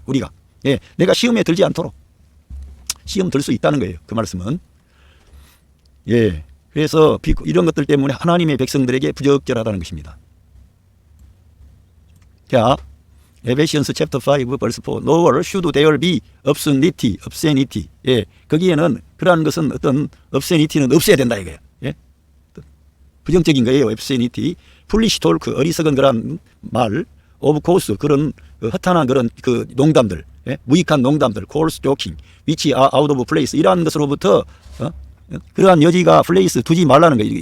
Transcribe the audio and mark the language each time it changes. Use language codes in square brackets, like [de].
[ko] 우리가 내가 시험에 들지 않도록. 시험 들 수 있다는 거예요. 그 말씀은. 그래서 이런 것들 때문에 하나님의 백성들에게 부적절하다는 것입니다. 자, 에베시언스 챕터 5 verse 4. [en] Nor should there be obscenity. [ko] 거기에는 그러한 것은 어떤 obscenity는 없어야 된다 이거예요. 부정적인 거예요. obscenity. [en] foolish talk, [ko] 어리석은 그런 말, [en] of course, [ko] 그런 허탄한 그런 그 농담들, 무익한 농담들, [en] coarse joking, which are out of place, [ko] 이러한 것으로부터 그러한 여지가 플레이스 두지 말라는 거예요.